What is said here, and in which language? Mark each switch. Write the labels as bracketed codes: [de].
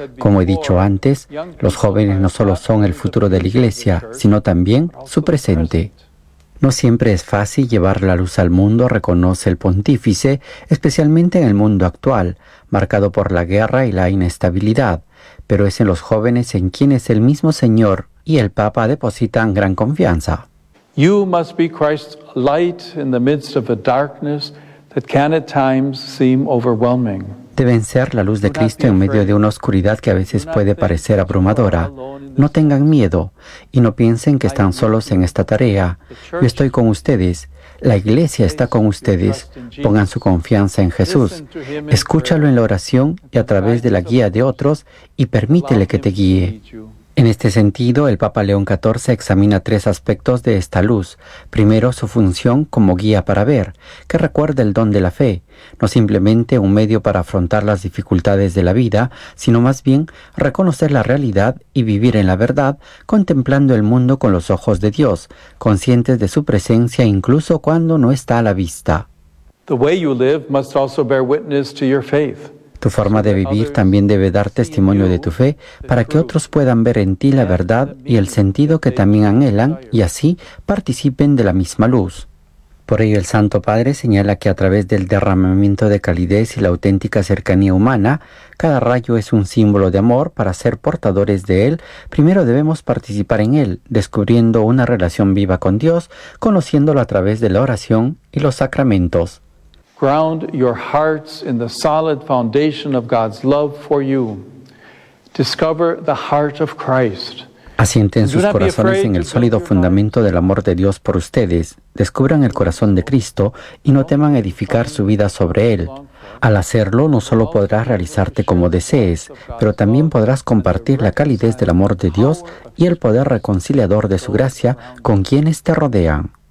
[es] Como he dicho antes, los jóvenes no solo son el futuro de la Iglesia, sino también su presente. No siempre es fácil llevar la luz al mundo, reconoce el pontífice, especialmente en el mundo actual, marcado por la guerra y la inestabilidad. Pero es en los jóvenes en quienes el mismo Señor y el Papa depositan gran confianza. [en] You must be Christ's light in the midst of a darkness that can at times seem overwhelming. [es] Deben ser la luz de Cristo en medio de una oscuridad que a veces puede parecer abrumadora. No tengan miedo y no piensen que están solos en esta tarea. Yo estoy con ustedes. La Iglesia está con ustedes. Pongan su confianza en Jesús. Escúchalo en la oración y a través de la guía de otros y permítele que te guíe. En este sentido, el Papa León XIV examina tres aspectos de esta luz. Primero, su función como guía para ver, que recuerda el don de la fe, no simplemente un medio para afrontar las dificultades de la vida, sino más bien reconocer la realidad y vivir en la verdad, contemplando el mundo con los ojos de Dios, conscientes de su presencia incluso cuando no está a la vista. [en] The way you live must also bear witness to your faith. [es] Tu forma de vivir también debe dar testimonio de tu fe para que otros puedan ver en ti la verdad y el sentido que también anhelan y así participen de la misma luz. Por ello el Santo Padre señala que a través del derramamiento de calidez y la auténtica cercanía humana, cada rayo es un símbolo de amor para ser portadores de él. Primero debemos participar en él, descubriendo una relación viva con Dios, conociéndolo a través de la oración y los sacramentos. [en] Ground your hearts in the solid foundation of God's love for you. Discover the heart of Christ. [es] Asienten sus corazones en el sólido fundamento del amor de Dios por ustedes. Descubran el corazón de Cristo y no teman edificar su vida sobre él. Al hacerlo, no solo podrás realizarte como desees, pero también podrás compartir la calidez del amor de Dios y el poder reconciliador de su gracia con quienes te rodean.